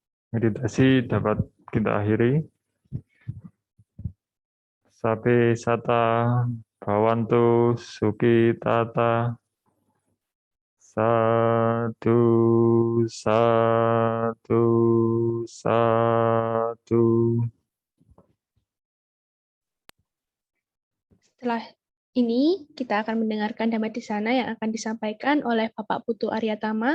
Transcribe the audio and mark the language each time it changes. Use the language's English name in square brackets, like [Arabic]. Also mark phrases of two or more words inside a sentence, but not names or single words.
[Indonesian] meditasi dapat kita akhiri. [Pali] Sape sata bhawantu suki tata. Satu, satu, satu. [Indonesian] Setelah ini, kita akan mendengarkan Dhammadesana yang akan disampaikan oleh Bapak Putu Aryatama.